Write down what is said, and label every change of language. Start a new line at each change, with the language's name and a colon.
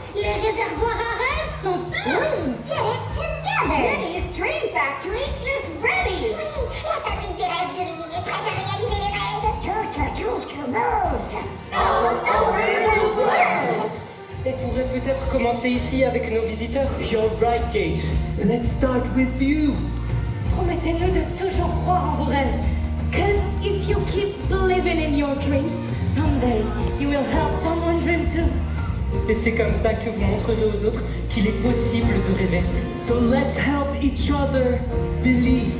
French: Les réservoirs à rêves sont pleins!
English: We did it together! Penny's Dream Factory is ready.
French: Oui, la fabrique des rêves de Minnie est prête à réaliser les rêves! Tout monde!
English: All over the world.
French: On pourrait peut-être commencer ici avec nos visiteurs.
English: You're right, Gage. Let's start with you.
French: Promettez-nous de toujours croire en vos rêves.
English: Cause if you keep believing in your dreams, someday you will help someone dream too.
French: Et c'est comme ça que vous montrerez aux autres qu'il est possible de rêver.
English: So let's help each other believe.